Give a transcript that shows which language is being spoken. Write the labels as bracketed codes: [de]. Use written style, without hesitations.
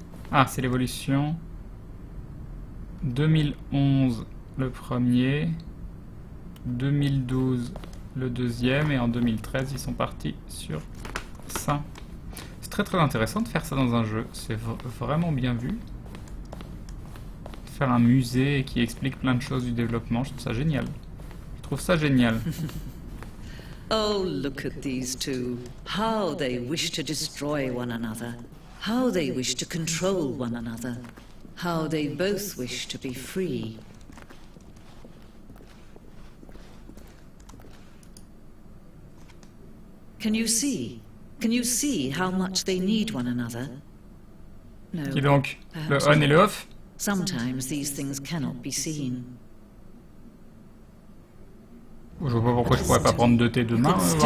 [fr] Ah, c'est l'évolution. 2011 le premier, 2012 le deuxième, et en 2013 ils sont partis sur ça. C'est très très intéressant de faire ça dans un jeu, c'est vraiment bien vu. Faire un musée qui explique plein de choses du développement, je trouve ça génial. Je trouve ça génial. [en] Oh, look at these two. How they wish to destroy one another. How they wish to control one another. How they both wish to be free. Can you see? Can you see how much they need one another? No. [fr] Qui donc? Le on et le off? [en] Sometimes these things cannot be seen. [fr] Je vois pas pourquoi je pourrais pas prendre 2 thé demain.